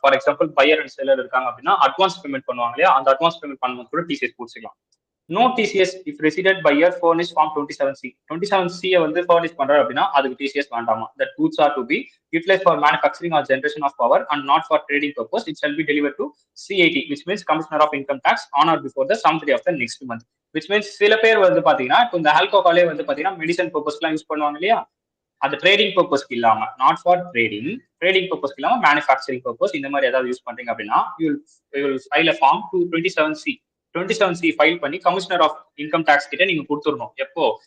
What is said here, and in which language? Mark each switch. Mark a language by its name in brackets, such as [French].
[Tamil] For example pier and seller இருக்காங்க அப்படின்னா advance payment பண்ணுவாங்க இல்லையா, அந்த அட்வான்ஸ் பேமெண்ட் பண்ணும்போது கூட டிசிஎஸ் பிடிச்சிக்கலாம். [English] No TCS if resident buyer furnish form 27C. [Tamil] 27C வந்து ஃபர்னிஷ் பண்றாரு அப்படின்னா அதுக்கு டிசிஎஸ் வேண்டாமா. [English] That goods are to be utilize for manufacturing or generation of power and not for trading purpose. It shall be deliver to CIT, which means Commissioner of Income Tax, on or before the 7th day of the next month. Which means [Tamil] சில பேர் வந்து பாத்தீங்கன்னா இப்போ இந்த ஆல்கோஹாலே வந்து பாத்தீங்கன்னா medicine பர்பஸ்க்குலாம் use பண்ணுவாங்க இல்லையா, அது ட்ரேடிங் பர்பஸ்க்கு இல்லாம, நாட் ஃபார் ட்ரேடிங் பர்பஸ்க்கு இல்லாம மேனுஃபேக்சரிங் பர்பஸ் இந்த மாதிரி ஏதாவது யூஸ் பண்றீங்க அப்படின்னா [English] you will file a form to 27C [Tamil] file பண்ணி கமிஷனர் ஆஃப் இன்கம் டேக்ஸ் கிட்ட நீங்க கொடுத்துடணும். எப்போ?